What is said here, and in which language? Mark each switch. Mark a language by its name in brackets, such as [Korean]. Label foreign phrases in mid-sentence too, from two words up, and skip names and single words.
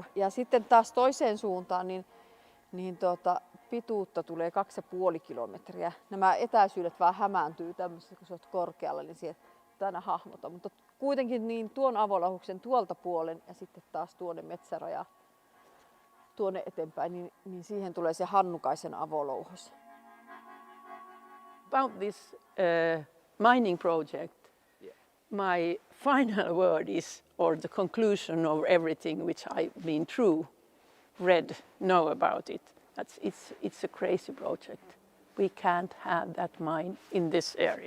[Finnish] Ja sitten taas toiseen suuntaan, niin pituutta tulee 2,5 kilometriä. Nämä etäisyydet vähän hämääntyy tämmöisessä, kun sä oot korkealla, niin sieltä aina hahmota. Mutta kuitenkin niin tuon avolouhoksen tuolta puolen ja sitten taas tuonne metsäraja tuonne eteenpäin, niin siihen tulee se Hannukaisen avolouhos. [English] About this mining project, my final word is, or the conclusion of everything which I've been through, read, know about it. It's a crazy project. We can't have that mine in this area.